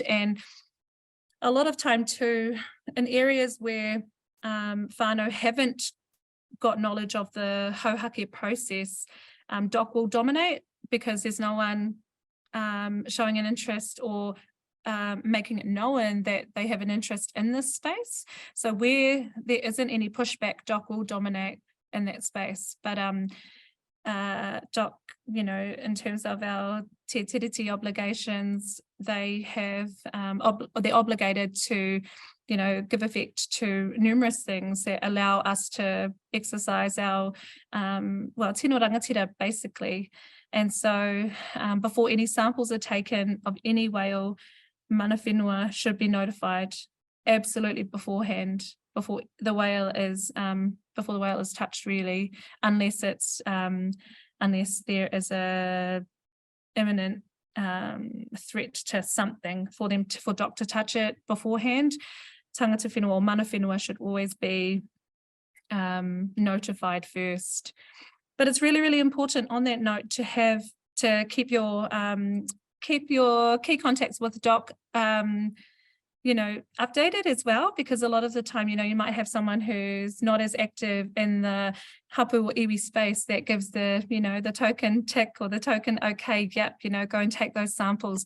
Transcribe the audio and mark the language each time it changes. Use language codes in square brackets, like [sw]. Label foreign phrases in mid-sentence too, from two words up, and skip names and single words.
[en] And a lot of time too, in areas where whānau haven't got knowledge of the hauhaki process, DOC will dominate, because there's no one showing an interest or making it known that they have an interest in this space. So where there isn't any pushback, Doc will dominate in that space. But Doc, you know, in terms of our [mi] te tiriti [en] obligations, they have, they're obligated to, you know, give effect to numerous things that allow us to exercise our, well, [mi] tino rangatira, [en] basically. And so before any samples are taken of any whale, [mi] mana whenua [en] should be notified absolutely beforehand, before the whale is touched, really, unless it's unless there is a imminent threat to something for Doc to touch it beforehand. [mi] Tangata whenua [en] or [mi] mana whenua [en] should always be notified first. But it's really, really important on that note to keep your key contacts with Doc, you know, updated as well, because a lot of the time, you know, you might have someone who's not as active in the hapu or iwi space that gives the, you know, the token tick or the token okay, yep, you know, go and take those samples.